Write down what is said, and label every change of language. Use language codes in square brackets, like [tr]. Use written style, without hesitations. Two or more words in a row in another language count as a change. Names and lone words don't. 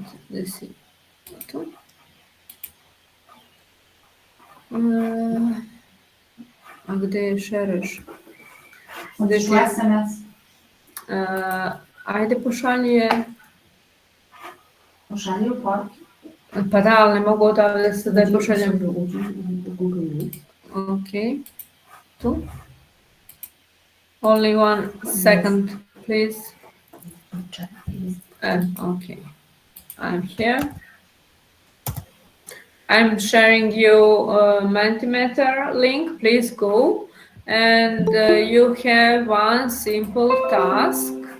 [sr] Gde si? Tu. A gde je šereš? Gde ti je? Ajde, pošalji je. Pošalji u porki. Pa da, ali ne mogu odavde se da je pošaljem. Ok. Tu. [en] Only 1 second, please. Okay. I'm here. I'm sharing you a Mentimeter link. Please go. And you have one simple task.